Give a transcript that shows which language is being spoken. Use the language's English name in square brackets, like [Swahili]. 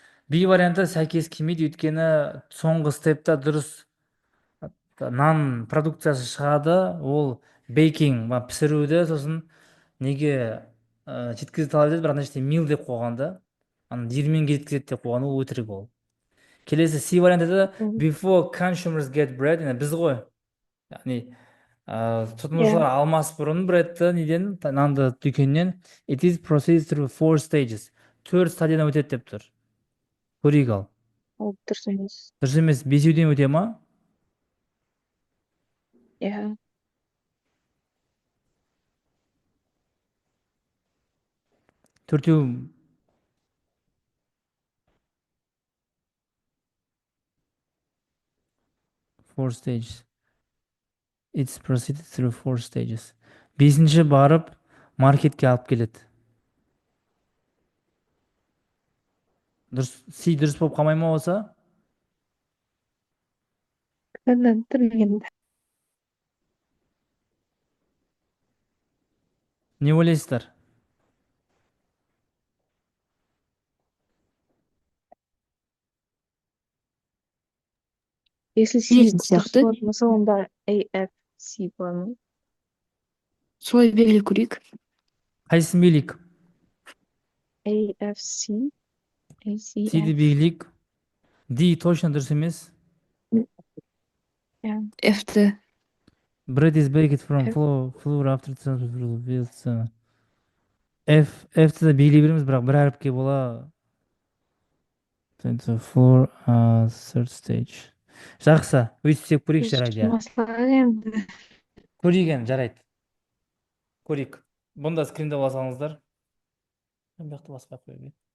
[Kazakh] B варианты сәйкес келмейді, өйткені соңғы степта дұрыс нан продукциясы шығады, ол бейкинг, пісіруді, сосын неге жеткізіп талап етеді, бірақ ана жерде мил деп қойған да, ана диірменге жеткізеді деп қойған, ол өтірік ол. Келесі C вариантыда [English] before consumers get bread, [Kazakh] біз ғой. Яғни тұтынушылар алмас бұрын бредті неден, нанды дүкеннен, [English] it is proceeds through 4 stages. [Kazakh] 4 стадиядан өтеді деп тұр. Көрейік ал. Ол дұрыс емес. Дұрыс емес, бесеуден өте ма? Иә. Төртеу [English] 4 stages. It's proceeded through 4 stages. [Kazakh] Бесінші барып маркетке алып келеді. Дұрыс, C дұрыс болып қалмай ма болса? Не ойлайсыздар? [Russian] Если C [Kazakh] Білетін дұрыс сияқты. болатын болса, онда AFC болады ма? Солай белгілеп көрейік. Қайсысын белейік? AFC. C'ді белейік. D точно дұрыс емес. F-ті. [English] Bread is baked from flour after transfer. [Kazakh] F-ті де белей береміз, бірақ бір әріпке бола. [English] Flour third stage. [Kazakh] Жақсы, өйтіп істеп көрейік, жарайды. Көрейік, жарайды. Көрейік. Бұнда скринді басаңыздар. Мен бақты басқа қойып.